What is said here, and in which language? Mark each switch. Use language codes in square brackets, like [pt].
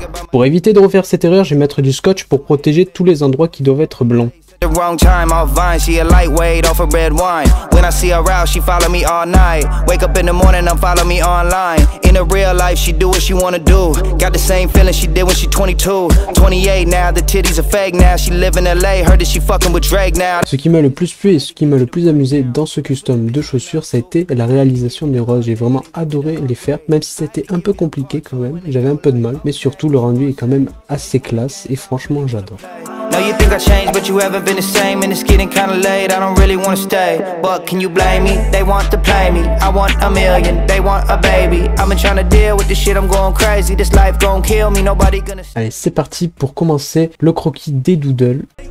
[fr] Pour éviter de refaire cette erreur, je vais mettre du scotch pour protéger tous les endroits qui doivent être blancs. [en] Wrong time off Vine, she a lightweight off of red wine. When I see her out, she follow me all night. Wake up in the morning and follow me online. In a real life, she do what she wanna do. Got the same feeling she did when she 22. 28 now, the titties are fake now. She live in LA, heard that she fucking with Drake now. [fr] Ce qui m'a le plus plu et ce qui m'a le plus amusé dans ce custom de chaussures, ça a été la réalisation des roses. J'ai vraiment adoré les faire, même si c'était un peu compliqué quand même. J'avais un peu de mal, mais surtout le rendu est quand même assez classe et franchement j'adore. [en] Know you think I changed, but you haven't been the same. And it's getting kinda late, I don't really wanna stay. But can you blame me? They want to play me. I want a million, they want a baby. I've been trying to deal with this shit, I'm going crazy. This life gon' kill me, nobody gonna... [fr] Allez, c'est parti pour commencer le croquis des doodles.